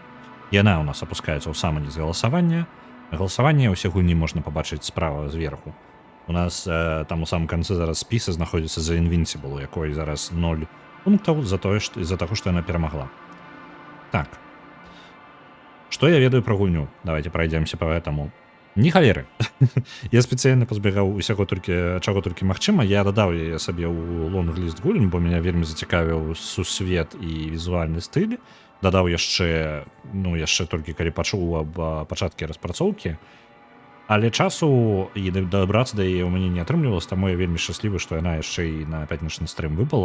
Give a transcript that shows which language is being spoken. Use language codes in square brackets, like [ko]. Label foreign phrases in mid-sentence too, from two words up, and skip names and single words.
[be] Яна ў нас апускаецца ў самы ніз галасавання. Галасаванне ўсе гульні можна пабачыць справа зверху. У нас там у самым канцы зараз спісы знаходзіцца за Invincible, у якой зараз 0 пунктаў за таго, што яна перамагла. Так. Што я ведаю пра гульню? [ru] Давайте пройдемся по этому. [be] Ні халеры. Я спецыяльна пазбегаў усяго чаго толькі магчыма. Я дадаў яе сабе ў лонг-ліст гульн, бо мяне вельмі зацікавіў сусвет і візуальны стыль. Дадаў яшчэ толькі калі пачуў аб пачаткі распрацоўкі. Але часу і дабрацца да яе ў мяне не атрымлівалася, таму я вельмі шчаслівы, што яна яшчэ і на пятнічны стрым выпала.